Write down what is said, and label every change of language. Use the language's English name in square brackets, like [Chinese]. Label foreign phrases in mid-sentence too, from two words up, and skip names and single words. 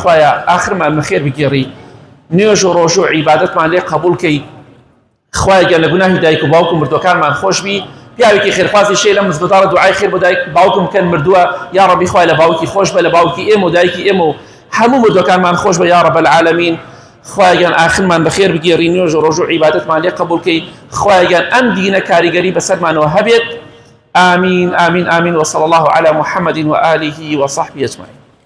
[Central Kurdish] خوایە ئاخرمان بەخێر بگێڕی نوێژ و ڕۆژ و عیبادەتمان لێ قبوڵ کەی خوای گەورە لە گوناهی دایک و باوک و مردوەکانمان خۆش بی پیاوێکی خێرخوازی شێ لە مزگەوتاڵە دوعای خێر بۆ دایک باوکم بکەن مردووە یا ڕەبی خوای لە باوکی خۆش بە لە باوکی ئێمە و دایکی ئێمە و هەموو مردوەکانمان خۆش بە [Arabic] یا ڕەب العالەمین [Central Kurdish] خوای گەورە ئاخرمان بەخێر بگێڕی نوێژ و ڕۆژ و عیبادەتمان لێ قبوڵ کەی خوای گەورە ئەم دینە کاریگەری بەسەرمانەوە هەبێت [Arabic] آمين آمين آمين وصلى الله على محمد وآله وصحبه أجمعين.